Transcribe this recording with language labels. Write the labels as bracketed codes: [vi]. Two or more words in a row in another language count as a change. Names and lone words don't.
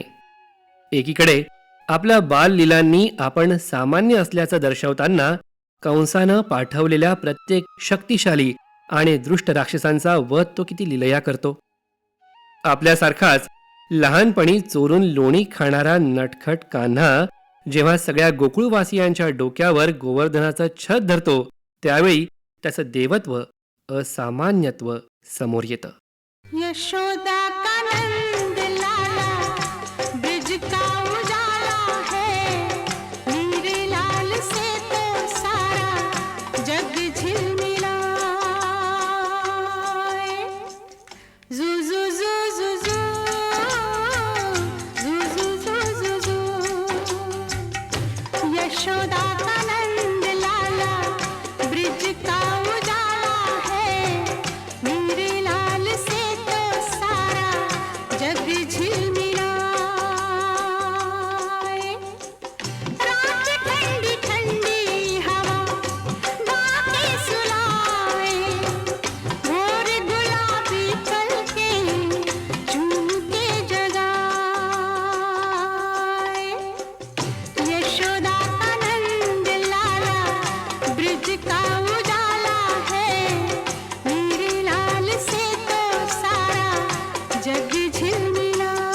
[mr] एकीकडे आपल्या बाललीलांनी आपण सामान्य असल्याचं दर्शवताना कंसानं पाठवलेल्या प्रत्येक शक्तिशाली आणि दृष्ट राक्षसांचा वध तो किती लीलया करतो. आपल्यासारखाच लहानपणी चोरून लोणी खाणारा नटखट कान्हा जेव्हा सगळ्या गोकुळवासियांच्या डोक्यावर गोवर्धनाचं छत धरतो त्यावेळी त्याचं देवत्व असामान्यत्व समोर येतं. [hi] यशोदा का नंद लाला ब्रिज का उजाला है, मेरे लाल से तो सारा जग झिलमिलाए. जू जू जू जू जू जू जू जू जू जू. यशोदा का नंद लाला ब्रिज का उजाला है, मेरे लाल से तो सारा जग झिलमिलाए. रात ठंडी ठंडी हवा गाके सुलाए, भोर गुलाबी पलके चूम के जगाए. यशोदा का नंद लाला ब्रिज का उजाला है, मेरे लाल से तो सारा जग झिलमिलाए.